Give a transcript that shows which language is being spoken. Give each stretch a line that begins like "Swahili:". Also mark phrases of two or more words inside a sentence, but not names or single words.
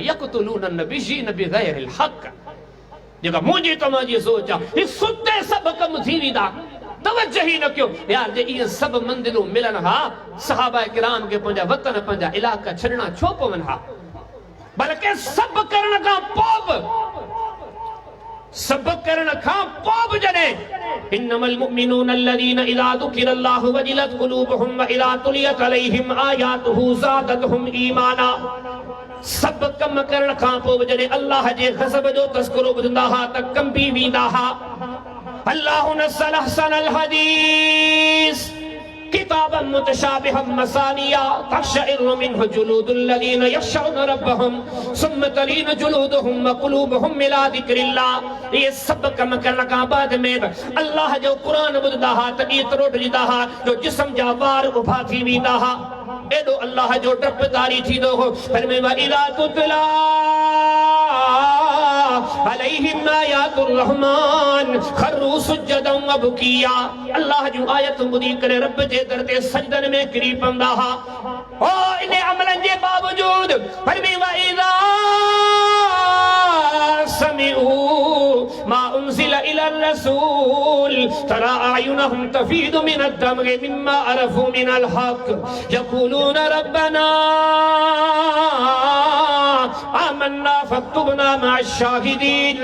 Arabic: يقتلون النبيين بغير الحق,
Sindhi: जेका मुंहिंजी तव्हांजी सोच आहे, ही सुते सभु कम थी वेंदा। तवज्जो ही न कयो यार, जे इहे सभु मंज़िलूं मिलनि हा, सहाबा किराम खे पंहिंजा वतन, पंहिंजा इलाइक़ा छॾणा छो पवनि हा? बल्कि सभु करण खां पोइ बि सबक करण खां पोइ बि जॾहिं
Arabic: إنما المؤمنون الذين إذا ذكر الله وجلت قلوبهم وإذا تليت عليهم آياته زادتهم إيمانا.
Sindhi: सब कम करण खां पोइ जॾहिं अल्लाह जे ग़ज़ब जो तज़किरो ॿुधंदा हा त कंबी वेंदा हा।
Arabic: الله نزل أحسن الحديث كتابا متشابها مثاني تقشعر منه جلود الذين يخشون ربهم ثم تلين جلودهم وقلوبهم إلى ذكر الله.
Sindhi: ये सब कम करण खां बाद में अल्लाह जो कुरान ॿुधंदा हा त एतिरो ॾिजंदा हा जो जिस्म जा वार उभा थी वेंदा हा। एॾो अल्लाह जो डपदारी थींदो हो।
Arabic: फरमे وإذا تتلى عليهم آيات الرحمن خروا سجدا وبكيا.
Sindhi: अल्लाह जो आयत ॿुधी करे रब जे दर ते सजदन में किरी पवंदा हा। ओ इन अमलन जे बावजूद फरमे
Arabic: وإذا سمعوا ما أنزل إلى الرسول ترى أعينهم تفيض من الدمع مما عرفوا من الحق يقولون ربنا آمنا فاكتبنا مع الشاهدين.